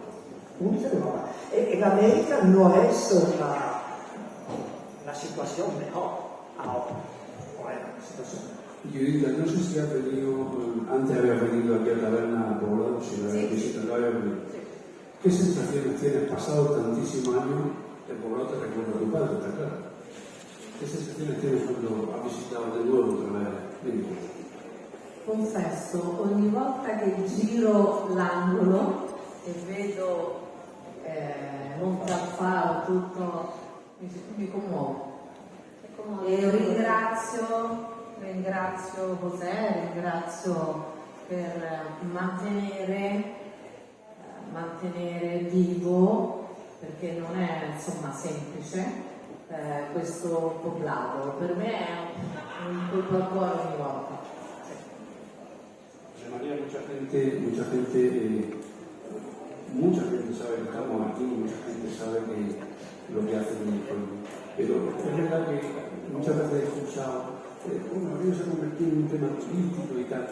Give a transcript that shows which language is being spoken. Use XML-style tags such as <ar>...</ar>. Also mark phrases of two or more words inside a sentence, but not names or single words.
<es>En América no es la situación mejor ahora. problema la situación. Judita, no sé si ha venido, antes había venido aquí a la taberna Poblado, si la había visitado, había venido. ¿Qué sensaciones tienes pasado tantísimos años de Poblado? Te recuerdo a tu padre, está claro. ¿Qué sensaciones tienes cuando has</es> <it>visitato di nuovo</it> <es>otra vez?</es> <it>Confesso, ogni volta che giro l'angolo e vedo Monte al Faro, tutto, mi commuovo. E ringrazio José, ringrazio per mantenere vivo, perché non è insomma semplice, questo poblado. Per me è un colpo al cuore ogni volta.</it> <es>María, mucha gente sabe que estamos aquí, mucha gente sabe que lo que hacen en el pueblo. Pero es verdad que muchas veces he escuchado, bueno, el río se ha convertido en un tema político y tal.</es>